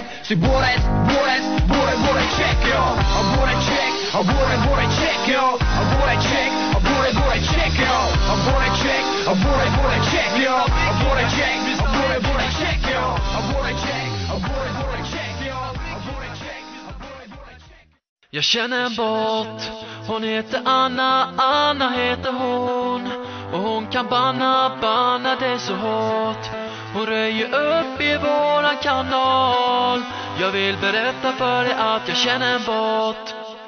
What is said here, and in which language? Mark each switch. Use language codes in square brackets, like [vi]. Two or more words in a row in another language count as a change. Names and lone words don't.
[cs] Jsi borec, Bureček, jo. A Bureček, a Bureček, jo. A Bureček, a Bureček, jo. A Bureček, a Bureček, jo. A Bureček, a Bureček, jo. A Bureček, a Bureček, jo. A Bureček, a Bureček. [sv] Jag känner en bot, hon heter Anna, Anna heter hon. Och hon kan banna det så hårt. Hon röjer upp i våran kanal. Jag vill berätta för dig att jag känner en bot.